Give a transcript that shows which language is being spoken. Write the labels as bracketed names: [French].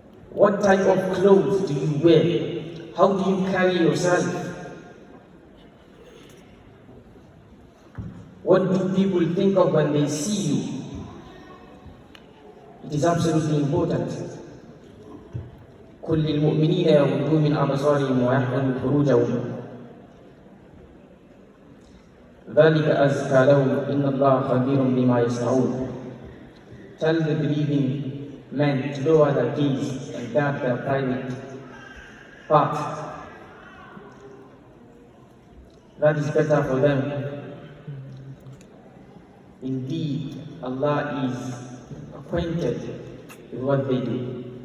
[English] What type of clothes do you wear? How do you carry yourself? What do people think of when they see you? It is absolutely important. [Arabic] كل المؤمنين يغضوا من أبصارهم ويحفظوا فروجهم ذلك أزكى لهم إن الله خبير بما يصنعون. [English] Tell the believing men to lower their gaze and guard their private part. That is better for them. Indeed, Allah is acquainted with what they do.